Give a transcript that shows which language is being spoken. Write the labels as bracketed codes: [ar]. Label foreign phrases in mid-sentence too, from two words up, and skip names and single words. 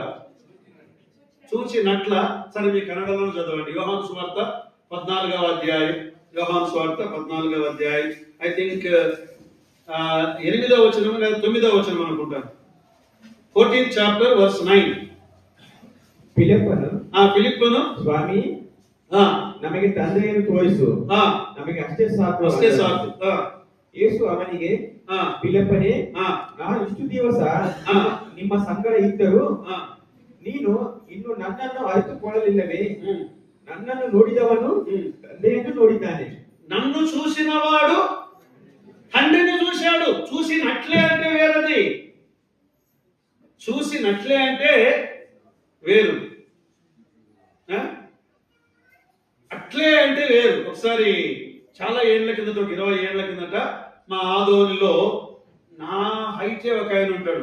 [te] చూచినట్ల. సరే, మీ కన్నడలో చదవండి. యోహాను సువార్త 14వ అధ్యాయం. యోహాను సువార్త 14వ అధ్యాయం. [en] I think [te] 8వ వచనం లేదా 9వ వచనం అనుకుంటాను. [en] 14th chapter verse 9. [kn] ಫಿಲಿಪ್ಪನು ಸ್ವಾಮಿ ನಮಗೆ ತಂದೆಯನ್ನು ತೋರಿಸು, ನಮಗೆ ಅಷ್ಟೇ ಸಾಕು. ಯೇಸು ಅವನಿಗೆ, ಫಿಲಿಪ್ಪನೇ, ನಾನು ಇಷ್ಟು ದಿವಸ ನಿಮ್ಮ ಸಂಗಡ ಇದ್ದರೂ ನೀನು ಇನ್ನು ನನ್ನನ್ನು ಅರಿತುಕೊಳ್ಳಲಿಲ್ಲವೇ? నన్నను ನೋಡಿದವನು ತಂದೆಯನ್ನು ನೋಡಿದ್ದಾನೆ. [te] నన్ను చూసినవాడు తండ్రిని చూశాడు. చూసినట్లే అంటే వేరది. చూసినట్లే అంటే వేరు, అట్లే అంటే వేరు. ఒకసారి చాలా ఏళ్ల కిందట, 20 ఏళ్ల కిందట మా ఆదోనిలో నా హైటే ఒక ఆయన ఉంటాడు.